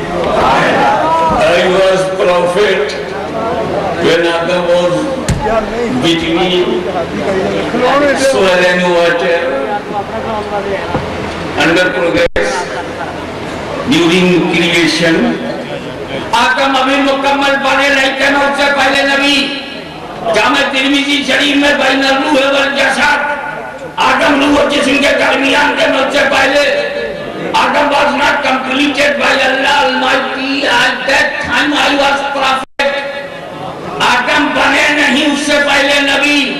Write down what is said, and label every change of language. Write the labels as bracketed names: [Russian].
[English] I was prophet when Adam was between soil and water under progress during creation. [Urdu] آدم ابھی مکمل بنے نہیں تھے اس سے پہلے نبی. جامع ترمذی شریف میں [Arabic] بین الروح والجسد [Urdu] آدم روح و جسم کے درمیان کے مجھ سے پہلے [English] Adam was not completed by Allah Almighty. At that time I was prophet. [Urdu] آدم بنے نہیں اس سے پہلے نبی.